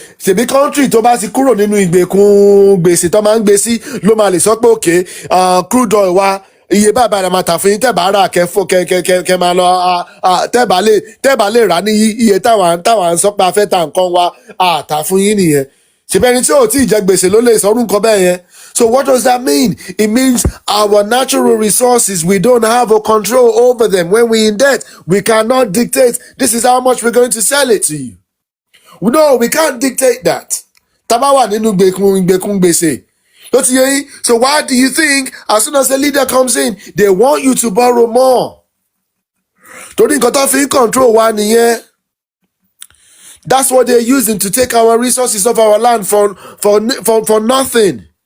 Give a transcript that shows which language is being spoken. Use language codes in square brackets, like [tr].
[yo] Ṣèbí country tó bá ti kúrò nínú ìgbèkùn gbèsè tó máa ń gbé sí ló máa lè sọ pé okay, crude oil wa iye bàbá rẹ̀ máa tà fún yín, tẹ́bà rà kẹ́ máa lọ tẹ́bà lè rà ní iye táwọn ń sọ pé a fẹ́ ta nǹkan wa àtà fún yín nìyẹn. Ṣèbẹ́ni tí ò tí ì jẹ gbèsè ló lè sọrú nǹkan bẹ́ẹ̀ yẹn. [en] So what does that mean? It means our natural resources, we don't have a control over them. When we're in debt, we cannot dictate, this is how much we're going to sell it to you. No, we can't dictate that. [yo] Tá bá wà nínú ìgbèkùn gbèsè. [en] So why do you think as soon as the leader comes in, they want you to borrow more? [yo] Torí nǹkan tó fi ń control wa nìyẹn. [en] That's what they're using to take our resources of our land for nothing.